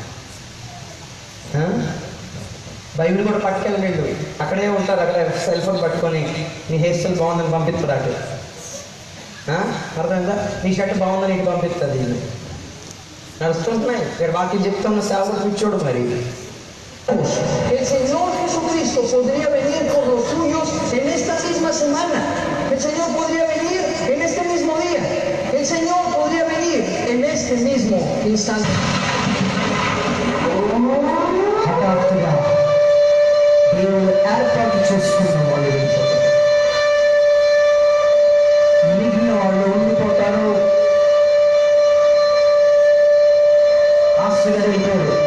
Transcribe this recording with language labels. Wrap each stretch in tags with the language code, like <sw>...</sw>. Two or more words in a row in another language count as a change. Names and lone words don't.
<te>బైబిల్ కూడా పట్టుకెళ్ళలేదు, అక్కడే ఉంటారు. అక్కడ</te> <en>cell phone</en> <te>పట్టుకొని నీ</te> <en>hair style</en> <te>బాగుందని పంపిస్తుంది అటు. అర్థమైందా? నీ షర్ట్ బాగుందని ఇటు పంపిస్తుంది. నడుస్తుంటున్నాయి. ఇక్కడ వాక్యం చెప్తున్న సేవకుడు కూర్చోడు. మరి</te> <es>El Señor Jesucristo podría venir por los suyos en esta misma semana. El Señor podría venir en este mismo día. El Señor podría venir en este mismo instante.</es> <te>హఠాత్తుగా దేవుడు ఏర్పాటు చేసుకున్న వాళ్ళు వెళ్ళిపోతారు. మిగిలిన వాళ్ళు ఉండిపోతారు. ఆశ్చర్యపోయాడు.</te>